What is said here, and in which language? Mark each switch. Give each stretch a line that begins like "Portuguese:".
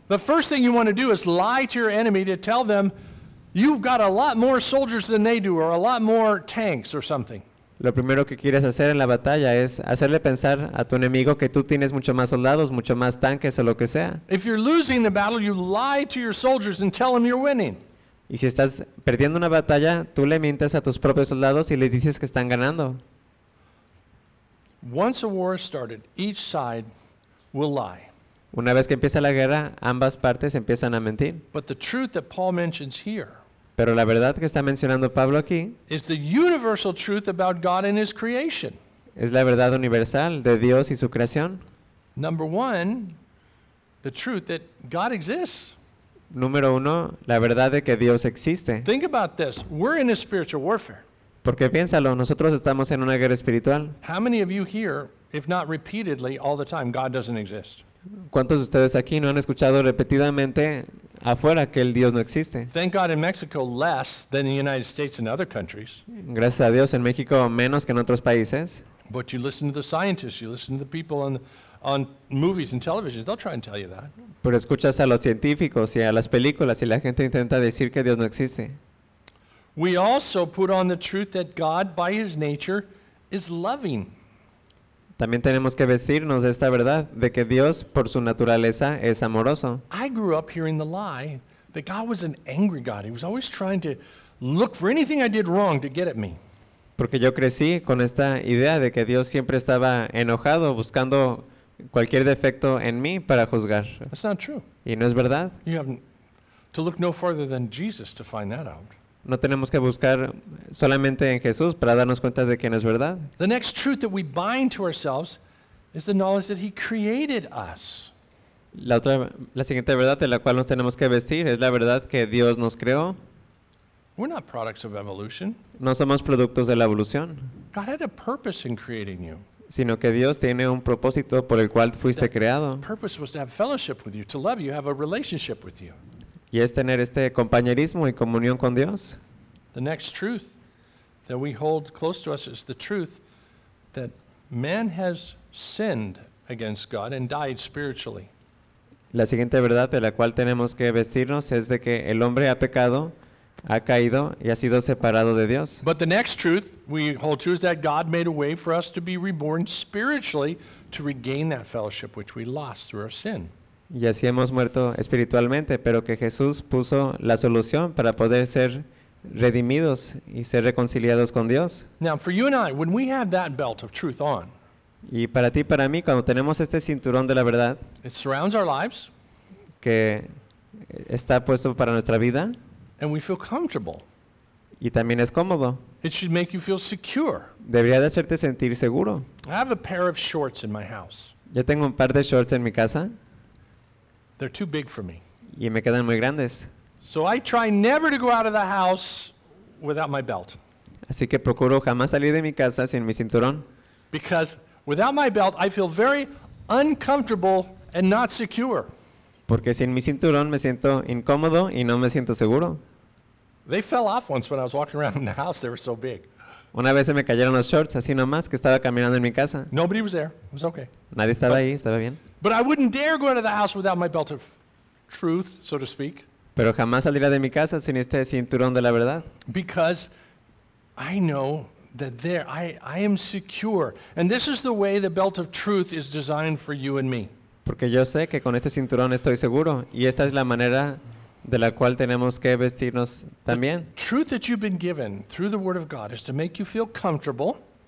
English: the first thing you want to do is lie to your enemy to tell them you've got a lot more soldiers than they do, or a lot more tanks or something.
Spanish: Lo primero que quieres hacer en la batalla es hacerle pensar a tu enemigo que tú tienes mucho más soldados, mucho más tanques o lo que sea.
English: If you're losing the battle, you lie to your soldiers and tell them you're winning.
Spanish: Y si estás perdiendo una batalla, tú le mientes a tus propios soldados y les dices que están ganando.
English: Once a war started, each side will lie.
Spanish: Una vez que empieza la guerra, ambas partes empiezan a mentir.
English: But the truth that Paul mentions here,
Spanish: pero la verdad que está mencionando Pablo aquí,
English: is the universal truth about God and his creation.
Spanish: Es la verdad universal de Dios y su creación.
English: Number one, the truth that God exists.
Spanish: Número uno, la verdad de que Dios existe.
English: Think about this. We're in a spiritual warfare.
Spanish: Porque piénsalo, nosotros estamos en una guerra espiritual.
English: How many of you hear, if not repeatedly, all the time, God doesn't exist?
Spanish: ¿Cuántos de ustedes aquí no han escuchado repetidamente afuera que el Dios no existe?
English: Thank God in Mexico less than the United States and other countries.
Spanish: Gracias a Dios en México menos que en otros países.
English: But you listen to the scientists, you listen to the people on movies and televisions, they'll try and tell you that.
Spanish: Pero escuchas a los científicos y a las películas y la gente intenta decir que Dios no existe.
English: We also put on the truth that God by his nature is loving.
Spanish: También tenemos que vestirnos de esta verdad, de que Dios, por su naturaleza, es amoroso.
English: I grew up hearing the lie that God was an angry God. He was always trying to look for anything I did wrong to get at me.
Spanish: Porque yo crecí con esta idea de que Dios siempre estaba enojado, buscando cualquier defecto en mí para juzgar.
English: That's not true.
Spanish: Y no es verdad.
English: You have to look no further than Jesus to find that out.
Spanish: No tenemos que buscar solamente en Jesús para darnos cuenta de que no es verdad.
English: The next truth that we bind to ourselves is the knowledge that he created us.
Spanish: La siguiente verdad de la cual nos tenemos que vestir es la verdad que Dios nos creó.
English: We're not products of evolution.
Spanish: No somos productos de la evolución.
English: God had a purpose in creating you.
Spanish: Sino que Dios tiene un propósito por el cual fuiste creado.
English: The purpose was to have fellowship with you, to love you, have a relationship with you.
Spanish: Y es tener este compañerismo y comunión con Dios.
English: The next truth that we hold close to us is the truth that man has sinned against God and died spiritually.
Spanish: La siguiente verdad de la cual tenemos que vestirnos es de que el hombre ha pecado, ha caído y ha sido separado de Dios.
English: But the next truth we hold to is that God made a way for us to be reborn spiritually to regain that fellowship which we lost through our sin.
Spanish: Y así hemos muerto espiritualmente, pero que Jesús puso la solución para poder ser redimidos y ser reconciliados con Dios.
English: Now, for you and I, when we have that belt of truth on,
Spanish: y para ti y para mí, cuando tenemos este cinturón de la verdad,
English: it surrounds our lives,
Spanish: que está puesto para nuestra vida,
English: and we feel comfortable.
Spanish: Y también es cómodo.
English: It should make you feel secure.
Spanish: Debería de hacerte sentir seguro.
English: I have a pair of shorts in my house.
Spanish: Yo tengo un par de shorts en mi casa.
English: They're too big for me.
Spanish: Y me quedan muy grandes.
English: So I try never to go out of the house without my belt.
Spanish: Así que procuro jamás salir de mi casa sin mi cinturón.
English: Because without my belt, I feel very uncomfortable and not secure.
Spanish: Porque sin mi cinturón me siento incómodo y no me siento seguro.
English: They fell off once when I was walking around in the house. They were so big.
Spanish: Una vez se me cayeron los shorts así nomás que estaba caminando en mi casa.
English: Nobody was there. It was okay.
Spanish: Nadie estaba ahí, estaba bien.
English: But I wouldn't dare go out of the house without my belt of truth, so to speak.
Spanish: Pero jamás saliría de mi casa sin este cinturón de la verdad.
English: Because I know that there I am secure, and this is the way the belt of truth is designed for you and me.
Spanish: Porque yo sé que con este cinturón estoy seguro, y esta es la manera de la cual tenemos que vestirnos también.
English: The truth that you've been given through the Word of God is to make you feel comfortable.